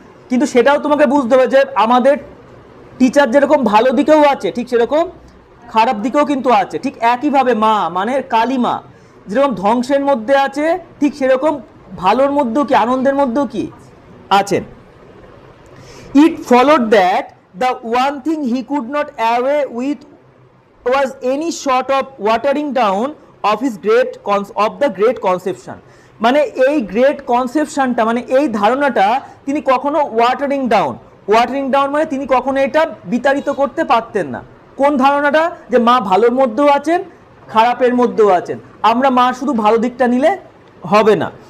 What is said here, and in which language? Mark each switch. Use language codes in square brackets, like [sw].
[bn] কিন্তু সেটাও তোমাকে বুঝতে হবে যে আমাদের টিচার যেরকম ভালো দিকেও আছে, ঠিক সেরকম খারাপ দিকেও কিন্তু আছে। ঠিক একইভাবে মা মানে কালী মা যেরকম ধ্বংসের মধ্যে আছে, ঠিক সেরকম ভালোর মধ্যেও কি, আনন্দের মধ্যেও কি আছেন। [en] It followed that the one thing he could not away with was any sort of watering down of his the great conception. [bn] মানে এই গ্রেট কনসেপশনটা, মানে এই ধারণাটা তিনি কখনো ওয়াটারিং ডাউন মানে তিনি কখনো এটা বিতাড়িত করতে পারতেন না। কোন ধারণাটা? যে মা ভালোর মধ্যেও আছেন, খারাপের মধ্যেও আছেন। আমরা মা শুধু ভালো দিকটা নিলে হবে না।